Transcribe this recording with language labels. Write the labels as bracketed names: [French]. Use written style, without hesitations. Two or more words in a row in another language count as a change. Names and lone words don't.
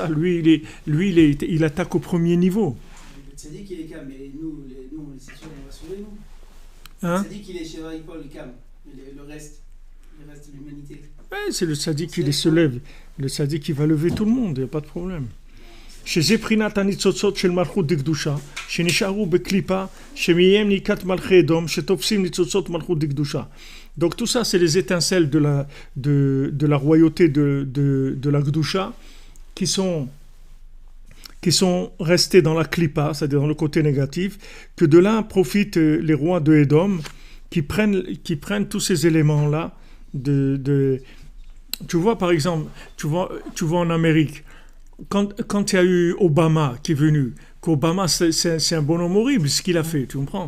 [French] Lui, il attaque au premier niveau. Le tzaddik, il est calme, mais nous, c'est sûr, on va sauver, nous. Hein? Le tzaddik, il est chez Paul, le calme. Le reste de l'humanité. Ouais, c'est le tzaddik qui se lève. Le tzaddik qui va lever tout le monde, il n'y a pas de problème. [Hebrew] שזה בחינת הניצוצות של מלכות דקדושה, שנשארו בקליפה, שמהם ניקת מלכי אדום, שתופסים ניצוצות מלכות דקדושה. [French] Donc tout ça, c'est les étincelles de la royauté de la Gdusha qui sont restés dans la klipa, c'est-à-dire dans le côté négatif, que de là profitent les rois de Édom qui prennent tous ces éléments-là tu vois, par exemple, tu vois en Amérique, quand il y a eu Obama qui est venu, qu'Obama c'est un bonhomme horrible ce qu'il a fait, tu comprends?